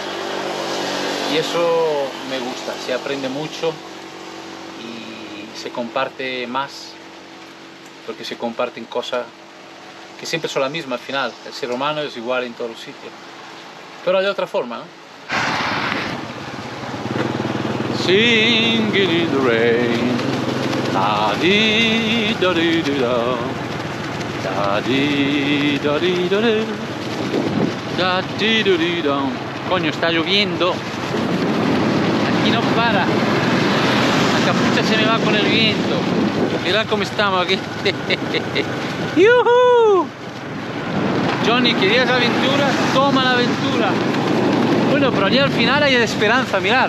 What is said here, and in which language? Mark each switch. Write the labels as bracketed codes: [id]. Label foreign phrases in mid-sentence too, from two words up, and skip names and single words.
[es] Y eso me gusta, se aprende mucho y se comparte más, porque se comparten cosas que siempre son las mismas al final. El ser humano es igual en todos los sitios, pero de otra forma, ¿no? [en] Singing in the rain, da di da di da, da di da di da, da di da da. [es] Coño, está lloviendo. Aquí no para. La capucha se me va con el viento. Mirad cómo estamos aquí. ¡Yuhu! Johnny, ¿querías aventura? Toma la aventura. Bueno, pero allí al final hay esperanza, mirad.